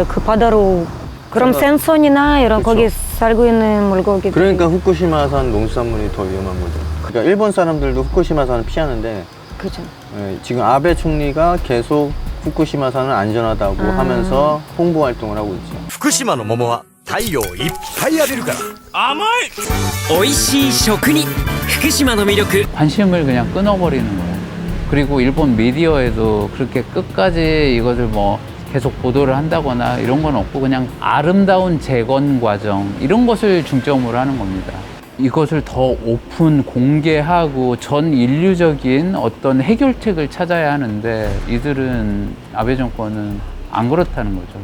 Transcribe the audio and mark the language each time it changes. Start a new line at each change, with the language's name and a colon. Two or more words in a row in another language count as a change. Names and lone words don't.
Korean: 그 바다로 그럼 생선이나 이런 그쵸. 거기 살고 있는 물고기들. 그러니까 후쿠시마산 농수산물이 더 위험한 거죠. 그러니까 일본 사람들도 후쿠시마산을 피하는데 그죠. 지금 아베 총리가 계속 후쿠시마산은 안전하다고 하면서 홍보 활동을 하고 있죠.
Japanese: 福島の桃は太陽いっぱい浴びるから甘い美味しい食に福島の魅力
Korean: 관심을 그냥 끊어버리는 거예요. 그리고 일본 미디어에도 그렇게 끝까지 이것을 뭐 계속 보도를 한다거나 이런 건 없고 그냥 아름다운 재건 과정 이런 것을 중점으로 하는 겁니다. 이것을 더 오픈 공개하고 전 인류적인 어떤 해결책을 찾아야 하는데 이들은 아베 정권은 안 그렇다는 거죠.